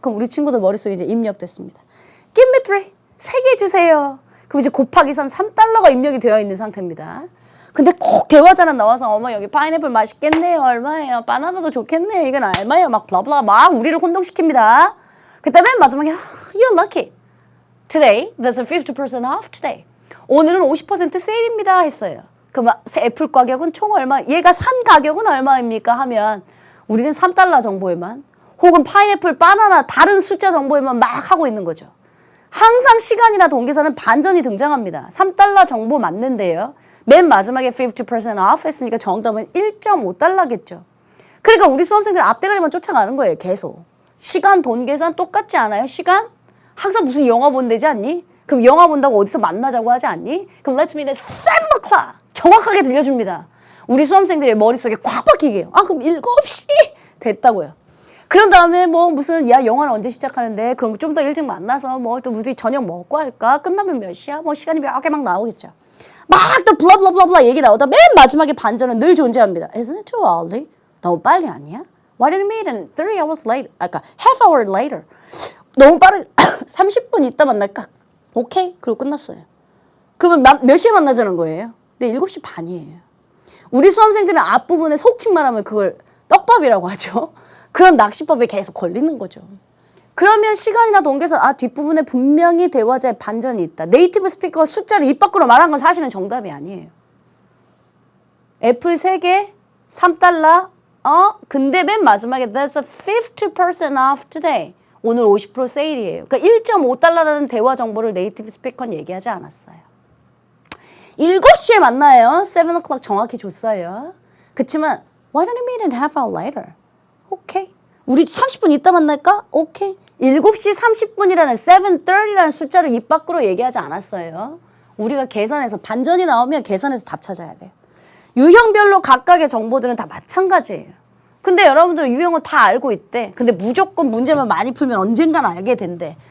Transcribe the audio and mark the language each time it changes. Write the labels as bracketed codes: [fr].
[ko] 그럼 우리 친구들 머릿속에 이제 입력됐습니다. [en] Give me 3. [ko] 3개 주세요. 그럼 이제 곱하기 3, $3가 입력이 되어 있는 상태입니다. 근데 꼭 대화자는 나와서 어머 여기 파인애플 맛있겠네요. 얼마예요? 바나나도 좋겠네요. 이건 얼마예요? 막 블라블라 막 우리를 혼동시킵니다. 그때 맨 마지막에 [en] You're lucky. Today, there's a 50% off today. [ko] 오늘은 50% 세일입니다 했어요. 그럼 애플 가격은 총 얼마? 얘가 산 가격은 얼마입니까? 하면 우리는 3달러 정보에만 혹은 파인애플, 바나나 다른 숫자 정보에만 막 하고 있는 거죠. 항상 시간이나 동계산은 반전이 등장합니다. 3달러 정보 맞는데요. 맨 마지막에 50% off 했으니까 정답은 1.5달러겠죠. 그러니까 우리 수험생들 앞대가리만 쫓아가는 거예요. 계속. 시간, 돈 계산 똑같지 않아요? 시간? 항상 무슨 영화 본다지 않니? 그럼 영화 본다고 어디서 만나자고 하지 않니? 그럼 [en] let's meet at 7 o'clock. [ko] 정확하게 들려줍니다. 우리 수험생들의 머릿속에 콱 박히게요. 아 그럼 7시 됐다고요. 그런 다음에 뭐 무슨 야 영화는 언제 시작하는데 그럼 좀 더 일찍 만나서 뭐 또 무슨 저녁 먹고 할까? 끝나면 몇 시야? 뭐 시간이 몇 개 막 나오겠죠. 막 또 블라블라블라 얘기 나오다 맨 마지막에 반전은 늘 존재합니다. [en] Isn't it too early? [ko] 너무 빨리 아니야? [en] Why didn't we meet in 3 hours later? [ko] 아까 [en] half hour later. [ko] 너무 빠르게 30분 있다 만날까? 오케이. 그리고 끝났어요. 그러면 몇 시에 만나자는 거예요? 네, 7시 반이에요. 우리 수험생들은 앞부분에 속칭 말하면 그걸 떡밥이라고 하죠. 그런 낚시법에 계속 걸리는 거죠. 그러면 시간이나 동계산 뒷부분에 분명히 대화자의 반전이 있다. 네이티브 스피커가 숫자를 입 밖으로 말한 건 사실은 정답이 아니에요. 애플 3개 3달러 근데 맨 마지막에 [en] That's a 50% off today. [ko] 오늘 50% 세일이에요. 그러니까 1.5달러라는 대화 정보를 네이티브 스피커는 얘기하지 않았어요. 7시에 만나요. [en] 7 o'clock [ko] 정확히 줬어요. 그치만 [en] Why don't you meet in half hour later? [ko] 오케이. 우리 30분 있다 만날까? 오케이. 7시 30분이라는 7:30라는 숫자를 입 밖으로 얘기하지 않았어요. 우리가 계산해서 반전이 나오면 계산해서 답 찾아야 돼요. 유형별로 각각의 정보들은 다 마찬가지예요. 근데 여러분들 유형은 다 알고 있대. 근데 무조건 문제만 많이 풀면 언젠간 알게 된대.